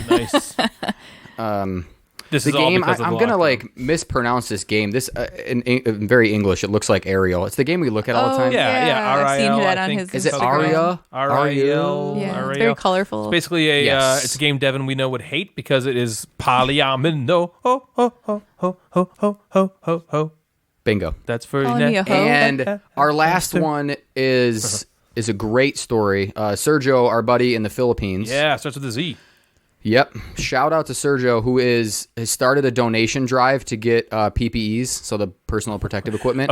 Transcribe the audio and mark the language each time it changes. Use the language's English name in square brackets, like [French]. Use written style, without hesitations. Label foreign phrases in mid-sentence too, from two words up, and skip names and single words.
[English] Nice. This The is all game, because of I'm the gonna lockdown. mispronounce this game. This in very English, it looks like Ariel. It's the game we look at all the time. Yeah. I've seen RIL, that I on think. his Is it Instagram. Aria? RIL. Yeah, it's RIL. very colorful. It's basically Yes. it's a game Devin we know would hate because it is polyomino. Ho ho ho ho ho ho ho ho ho. Bingo. That's for Calling me a hoe. And our last one is a great story. Sergio, our buddy in the Philippines. Yeah, it starts with a Z. Yep. Shout out to Sergio, who has started a donation drive to get PPEs, so the personal protective equipment.